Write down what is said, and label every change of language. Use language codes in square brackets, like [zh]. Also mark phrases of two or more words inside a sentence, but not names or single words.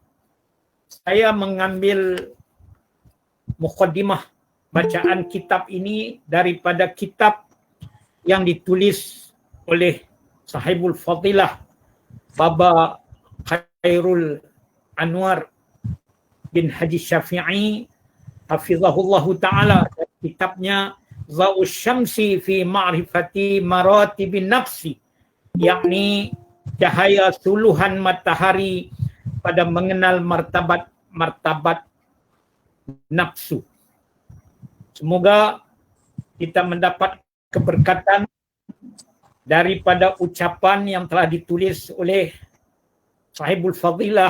[ms] Saya mengambil muqaddimah bacaan kitab ini daripada kitab yang ditulis oleh [ar] صاحب الفضيلة [ms] Baba Khairul Anwar bin Haji Syafi'i [ar] حفظه الله تعالى, [ms] kitabnya Za'us Syamsi fi Ma'rifati Maratibin Nafsi, yakni cahaya suluhan matahari pada mengenal martabat nafsu. Semoga kita mendapat keberkatan daripada ucapan yang telah ditulis oleh [ar] صاحب الفضيلة